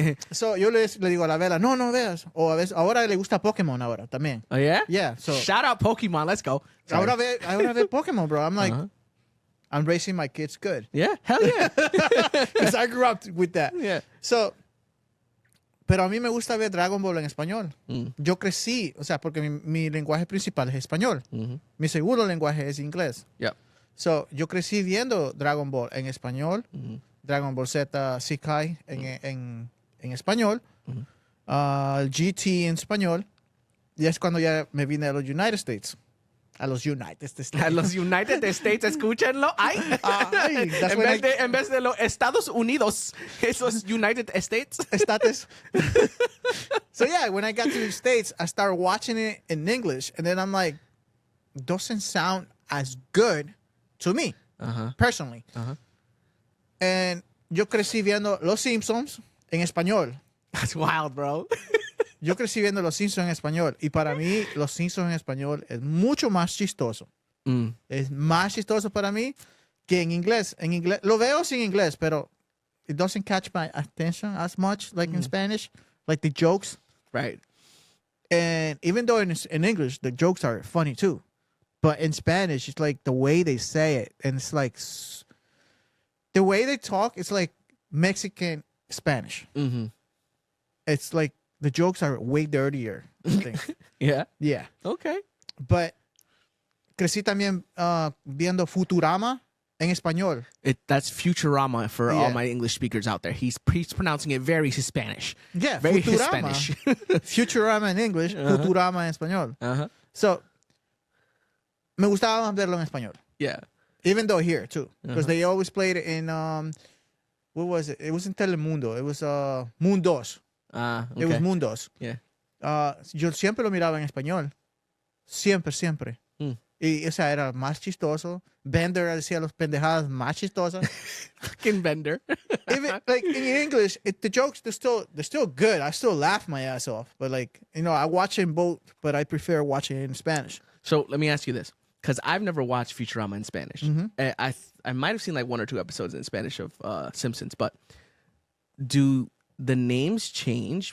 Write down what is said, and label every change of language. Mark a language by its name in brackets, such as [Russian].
[Spanish] So, yo le digo a la Vela, no veas. O a veces, ahora le gusta Pokémon ahora también. [English] Oh, yeah? Yeah. So, shout out Pokemon. Let's go. [Spanish] Ahora ve Pokémon, bro. [English] I'm like, I'm raising my kids good. Yeah, hell yeah. Because I grew up with that. Yeah. [Spanish] So, pero a mí me gusta ver Dragon Ball en español. Yo crecí, o sea, porque mi lenguaje principal es español. Mi segundo lenguaje es inglés. [English] Yep. [Spanish] So, yo crecí viendo Dragon Ball en español, Dragon Ball Z Sekai en español, GT en español, y es cuando ya me vine a los United States. A los United States. A los United States, escúchenlo. Ay. [English] Ay, that's when [Spanish] En vez de los Estados Unidos, es los United States. [English] Status. So yeah, when I got to the States, I started watching it in English, and then I'm like, doesn't sound as good to me, personally. [Spanish] And yo crecí viendo Los Simpsons en español. [English] That's wild, bro. [Spanish] Yo crecí viendo Los Simpsons en español, y para mí Los Simpsons en español es mucho más chistoso. Es más chistoso para mí que en inglés. En inglés lo veo sin inglés, pero [English] it doesn't catch my attention as much like in Spanish, like the jokes. Right. And even though in English the jokes are funny too, but in Spanish it's like the way they say it, and it's like the way they talk. It's like Mexican Spanish. It's like the jokes are way dirtier. I think. Yeah. Yeah. Okay. [Spanish] But crecí también viendo Futurama en español. [English] That's Futurama for all Yeah. my English speakers out there. He's pronouncing it very Hispanish. Yeah, Very Futurama. Hispanish. [Spanish] Futurama en English, Futurama en español. So, me gustaba más verlo en español. [English] Yeah. Even though here, too. Because they always played it in, what was it? It was in Telemundo. It was Mundos. Okay. It was Mundos. Yeah. [Spanish] Yo siempre lo miraba en español. Siempre. Y, o sea, era más chistoso. Bender decía las pendejadas más chistosas. [English] Fucking Bender. Even like in English, the jokes they're still good. I still laugh my ass off. But like, you know, I watch it in both, but I prefer watching it in Spanish. So let me ask you this, because I've never watched Futurama in Spanish. I might have seen like 1 or 2 episodes in Spanish of Simpsons, but do the names change?